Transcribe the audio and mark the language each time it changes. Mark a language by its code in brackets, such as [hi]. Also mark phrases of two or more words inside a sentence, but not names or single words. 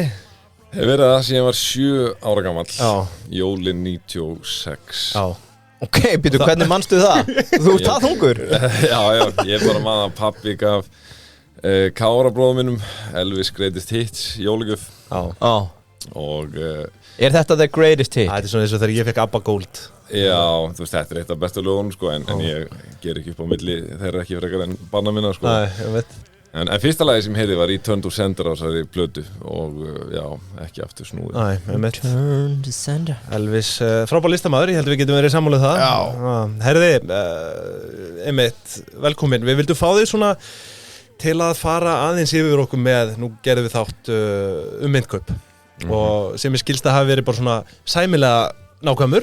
[is] Hef verið það síðan ég var 7 ára gamall. Já. Jólin 96. Já. Ok, býtu, hvernig manstu það? Þú ert það þungur? Já, ég bara man að pabbi gaf Kára bróðum minnum Elvis Greatest Hits jólagjöf. Já. Og þetta [en] the greatest hit? [is] Það svona eins og þegar ég fekk ABBA Gold. Já, þú veist, þetta eitt af bestu lögunum sko, en ég ger ekki upp á milli þeirra ekki frekar en barna minna sko. Nei, ég veit. En fyrsta lagi sem heyrði var Return to Sender á þessari plötu og já, ekki aftur snúið. Nei, ég veit. Return to Sender. Elvis, frábær listamaður, ég held við getum verið sammáluð það. Já. Herði, einmitt, velkomin. Við vildum fá þig svona til að fara aðeins yfir okkur með, nú gerðum við þátt Myndkaup og sem ég skilst að hafi verið bara svona sæmilega nákvæmur.